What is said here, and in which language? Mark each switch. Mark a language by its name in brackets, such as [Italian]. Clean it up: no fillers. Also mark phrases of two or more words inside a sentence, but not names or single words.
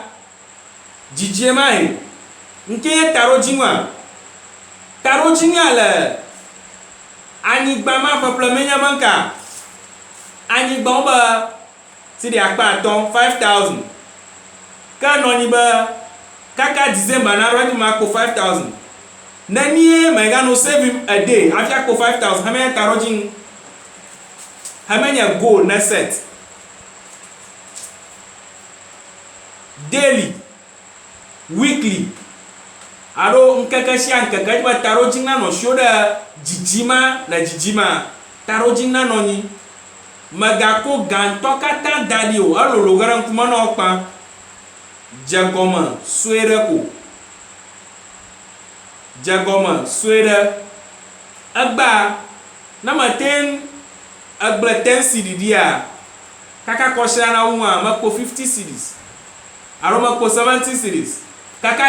[Ewe] dzidzie ma he nke ye taɖodzi ŋua taɖodzi ŋua le anyigba ma ƒeƒle menye be nka anyigba wo be si ɖe akpa atɔ̃ 5,000 ke nɔ anyi be kaka December na ɖo edzi me akpo 5,000 nenie megano [English] save him a day [Ewe] hafi akpo 5,000 hemenye taɖodzi ŋu hemenye goal ne set [English] daily weekly [Ewe] alo ŋkeke sia ŋkeke edzi be taɖodzi nanɔ sio ɖe dzidzima le dzidzima taɖodzi nanɔ nyi megako gãtɔ katã da ɖi o elolo ge ɖe ŋkume na wo kpa dze gɔme sue ɖe ko dze gɔme sue ɖe egba ne mete egble 10 cedi ɖia kaka kɔsia na wu ŋua mekpo 50 cedis alo mekpo 70 cedis kaka